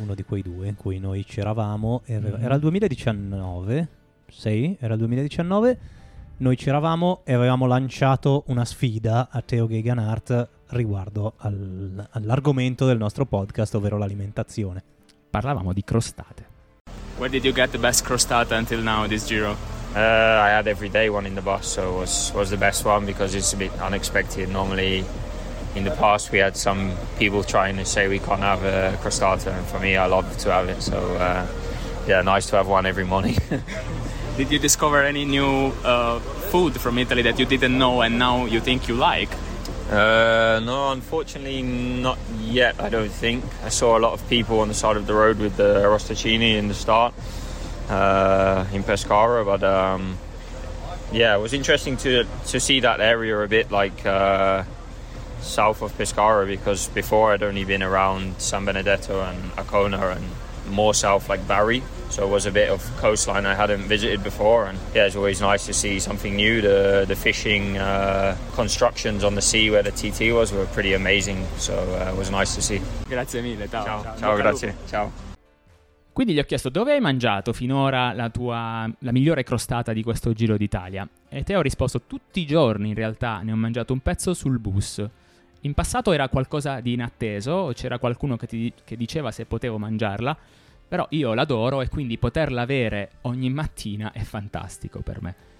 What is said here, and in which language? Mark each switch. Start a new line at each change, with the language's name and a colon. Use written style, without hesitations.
Italian: Uno di quei due in cui noi c'eravamo, era il 2019, sì, era il 2019, noi c'eravamo e avevamo lanciato una sfida a Theo Gegenhardt riguardo all'argomento del nostro podcast, ovvero l'alimentazione. Parlavamo di crostate.
English: Where did you get the best crostata until now this Giro? I had every day one in the bus, so it was the best one because it's a bit unexpected. Normally in the past we had some people trying to say we can't have a crostata, and for me I love to have it, so yeah, nice to have one every morning. Did you discover any new food from Italy that you didn't know and now you think you like? No, unfortunately not yet, I don't think. I saw a lot of people on the side of the road with the arrosticini in the start in Pescara, but yeah, it was interesting to see that area a bit, like south of Pescara, because before I'd only been around San Benedetto and Ancona and more south like Bari, so it was a bit of coastline I hadn't visited before. And yeah, it's always nice to see something new. The fishing constructions on the sea where the TT was were pretty amazing, so it was nice to see.
Italian: Grazie mille, ciao. Ciao, grazie. Ciao. Quindi gli ho chiesto dove hai mangiato finora la migliore crostata di questo Giro d'Italia, e Teo ha risposto tutti i giorni, in realtà ne ho mangiato un pezzo sul bus. In passato era qualcosa di inatteso, c'era qualcuno che diceva se potevo mangiarla, però io l'adoro e quindi poterla avere ogni mattina è fantastico per me.